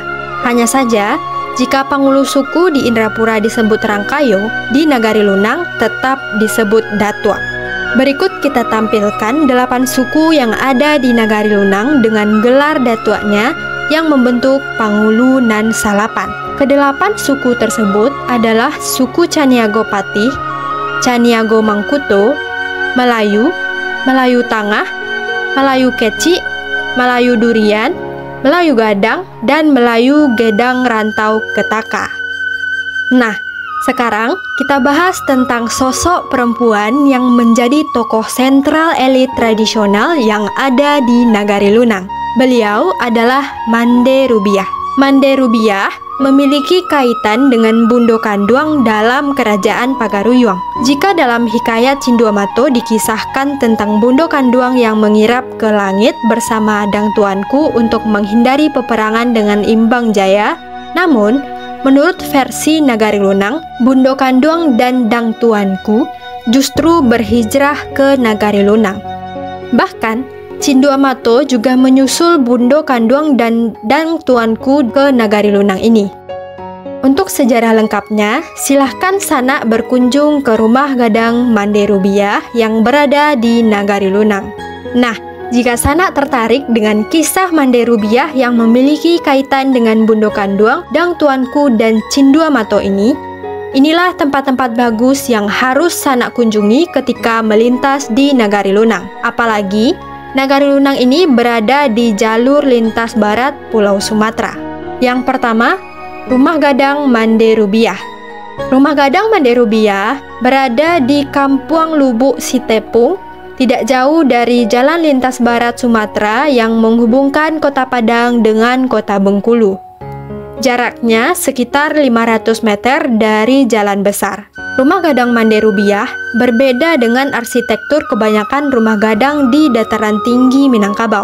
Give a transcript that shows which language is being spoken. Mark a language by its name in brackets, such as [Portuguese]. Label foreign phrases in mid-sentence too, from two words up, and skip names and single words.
[Indonesian] Hanya saja, jika pangulu suku di Indrapura disebut Rangkayo, di Nagari Lunang tetap disebut Datua. Berikut kita tampilkan 8 suku yang ada di Nagari Lunang dengan gelar datuanya yang membentuk Pangulu nan Salapan. Kedelapan suku tersebut adalah suku Caniago Patih, Caniago Mangkuto, Melayu, Melayu Tangah, Melayu Keci, Melayu Durian, Melayu Gadang, dan Melayu Gedang Rantau Ketaka. Nah, sekarang kita bahas tentang sosok perempuan yang menjadi tokoh sentral elit tradisional yang ada di Nagari Lunang. Beliau adalah Mande Rubiah. Mande Rubiah memiliki kaitan dengan Bundo Kanduang dalam kerajaan Pagaruyuang. Jika dalam hikayat Cinduamato dikisahkan tentang Bundo Kanduang yang mengirap ke langit bersama Dang Tuanku untuk menghindari peperangan dengan Imbang Jaya, namun menurut versi Nagari Lunang, Bundo Kanduang dan Dang Tuanku justru berhijrah ke Nagari Lunang. Bahkan Cinduamato juga menyusul Bundo Kanduang dan Dang Tuanku ke Nagari Lunang ini. Untuk sejarah lengkapnya, silahkan sanak berkunjung ke Rumah Gadang Mande Rubiah yang berada di Nagari Lunang. Nah, jika sanak tertarik dengan kisah Mande Rubiah yang memiliki kaitan dengan Bundo Kanduang, Dang Tuanku, dan Cinduamato ini, inilah tempat-tempat bagus yang harus sanak kunjungi ketika melintas di Nagari Lunang. Apalagi Nagari Lunang ini berada di jalur lintas barat Pulau Sumatera. Yang pertama, Rumah Gadang Mande Rubiah. Rumah Gadang Mande Rubiah berada di Kampung Lubuk Sitepung, tidak jauh dari jalan lintas barat Sumatera yang menghubungkan Kota Padang dengan Kota Bengkulu. Jaraknya sekitar 500 meter dari jalan besar. Rumah Gadang Mande Rubiah berbeda dengan arsitektur kebanyakan rumah gadang di dataran tinggi Minangkabau.